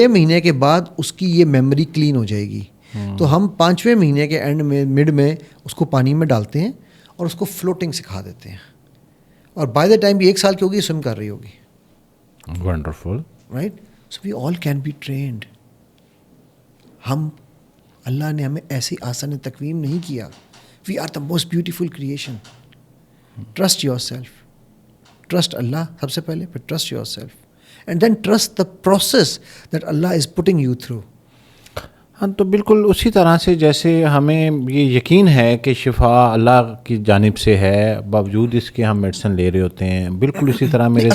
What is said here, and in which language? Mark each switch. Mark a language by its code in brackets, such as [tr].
[ur] 6 مہینے کے بعد اس کی یہ میموری کلین ہو جائے گی. تو ہم 5ویں مہینے کے اینڈ میں مڈ میں اس کو پانی میں ڈالتے ہیں اور اس کو فلوٹنگ سکھا دیتے ہیں, اور بائی دا ٹائم بھی 1 سال کی ہوگی سوئم کر رہی ہوگی. [en] Wonderful, right. So we all can be trained. [ur] ہم اللہ نے ہمیں ایسی آسان تقویم نہیں کیا. [en] We are the most beautiful creation. Trust your self, trust اللہ [ur] سب سے پہلے, پھر [en] Trust yourself, and then trust the process that اللہ is putting you through. [ur] ہاں تو بالکل اسی طرح سے جیسے ہمیں یہ یقین ہے کہ شفا اللہ کی جانب سے ہے, باوجود اس کے ہم میڈیسن لے رہے ہوتے ہیں, بالکل اسی طرح میرے